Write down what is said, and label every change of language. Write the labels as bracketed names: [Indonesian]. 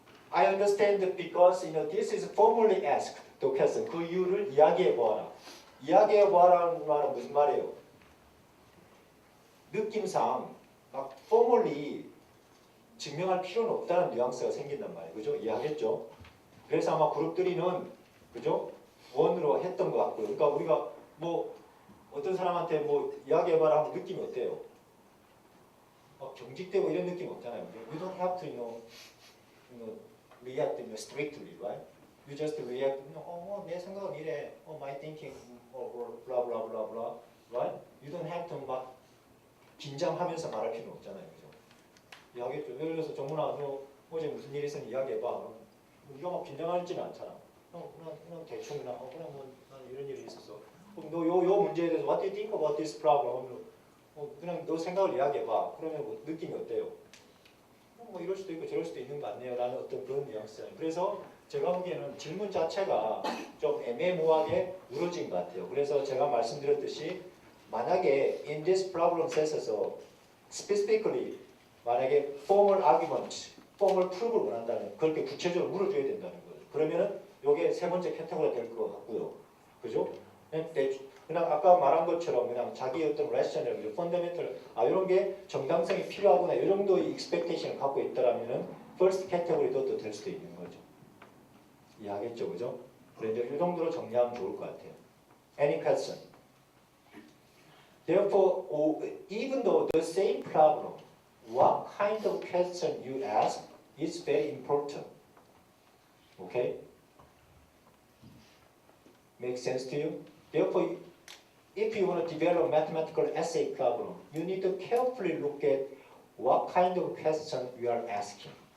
[English] I understand that because this is formally asked. The question. [Korean] 그 이유를 이야기해 보아라. 이야기해 보아라는 말은 무슨 말이에요? 느낌상 막 formally 증명할 필요는 없다는 뉘앙스가 생긴단 말이에요. 그죠? 이해하겠죠? 그래서 아마 그룹들이는 그죠? 원으로 했던 것 같고요. 그러니까 우리가 뭐 어떤 사람한테 뭐 이야기해봐라 하면 느낌이 어때요? 경직되고 이런 느낌 없잖아요. [English] You don't have to react strictly, right? You just react. [Korean] 내 생각은 이래. [English] My thinking, or blah blah blah blah, right? You don't have to [Korean] 막 긴장하면서 말할 필요는 없잖아요, 그죠? 이해하겠죠? 예를 들어서 정문아, 너 어제 무슨 일 있었니 이야기해봐. 네가 막 긴장하지는 않잖아. 그냥 대충 그냥 난 이런 일이 있었어. 그럼 요 문제에 대해서 [English] What do you think about this problem? [Korean] 그냥 너 생각을 이야기해봐. 그러면 뭐 느낌이 어때요? 뭐 이럴 수도 있고 저럴 수도 있는 거 아니에요? 라는 어떤 그런 뉘앙스잖아요. 그래서 제가 보기에는 질문 자체가 좀 애매모호하게 이루어진 것 같아요. 그래서 제가 말씀드렸듯이 만약에 [English] in this problem set [Korean] 에서 specifically 만약에 formal argument, formal proof을 원한다면 그렇게 구체적으로 물어줘야 된다는 거예요. 그러면은 이게 세 번째 캐테고리가 될 것 같고요. 그죠? 그냥 아까 말한 것처럼 그냥 자기 어떤 rational, fundamental, 이런 게 정당성이 필요하구나 이 정도의 expectation을 갖고 있다라면은 first category도 또 될 수도 있는 거죠. 이해하겠죠, 그죠? 그래서 이 정도로 정리하면 좋을 것 같아요. [English] Any question? Therefore, even though the same problem, what kind of question you ask is very important. Okay? Make sense to you? Therefore, if you want to develop mathematical essay problem, you need to carefully look at what kind of question you are asking.